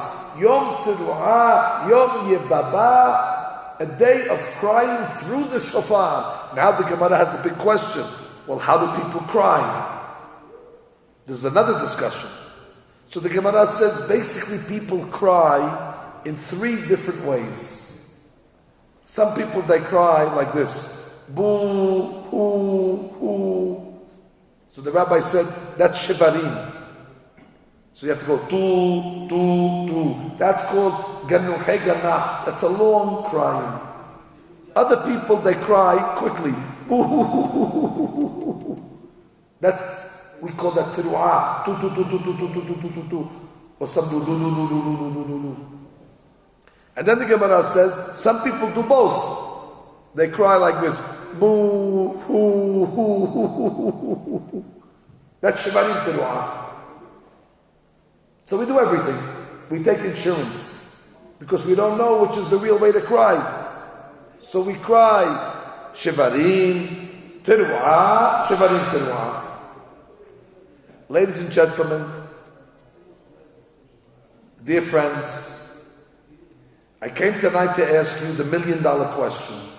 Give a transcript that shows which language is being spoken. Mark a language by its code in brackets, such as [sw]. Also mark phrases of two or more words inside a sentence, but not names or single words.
[he] יום תרועה, יום יבבה, [en] a day of crying through the shofar. Now the Gemara has a big question. Well, how do people cry? There's another discussion. So the Gemara says basically people cry in 3 different ways. Some people, they cry like this. Boo, hoo, hoo. So the rabbi said, that's shivarim. So you have to go, tu, tu, tu. That's called [he] גנוחי גנח. [en] That's a long crying. Other people, they cry quickly. Boo, hoo, hoo, hoo, hoo, hoo. That's, we call that teruah. Tu, tu, tu, tu, tu, tu, tu, tu, tu, tu, tu. Or some do, do, do, do, do, do, do, do, do. And then the Gemara says, some people do both. They cry like this. Boo, hoo, hoo, hoo, hoo, hoo, hoo. That's [he] שברים תרועה. [en] So we do everything. We take insurance because we don't know which is the real way to cry. So we cry [he] שברים תרועה, שברים תרועה. [en] Ladies and gentlemen, dear friends, I came tonight to ask you the $1 million question.